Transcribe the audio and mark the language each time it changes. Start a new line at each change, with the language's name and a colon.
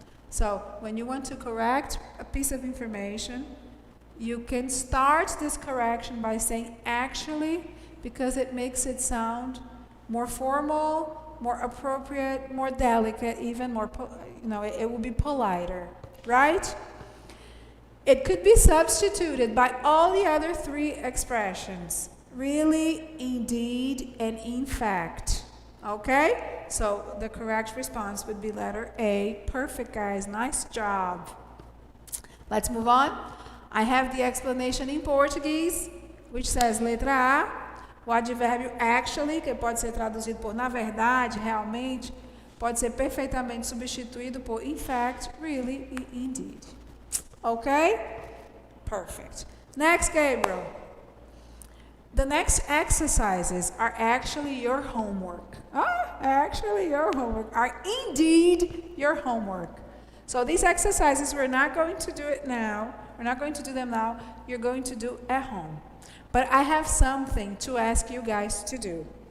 English: So when you want to correct a piece of information, you can start this correction by saying actually, because it makes it sound more formal, more appropriate, more delicate, even more, it will be politer, right? It could be substituted by all the other three expressions. Really, indeed, and in fact. Okay? So the correct response would be letter A. Perfect, guys. Nice job. Let's move on. I have the explanation in Portuguese, which says
Portuguese: letra A, o advérbio actually, que pode ser traduzido por na verdade, realmente, pode ser perfeitamente substituído por in fact, really, e indeed.
English: Okay? Perfect. Next, Gabriel. The next exercises are actually your homework. Actually your homework. Are indeed your homework. So these exercises, we're not going to do it now. We're not going to do them now. You're going to do at home. But I have something to ask you guys to do.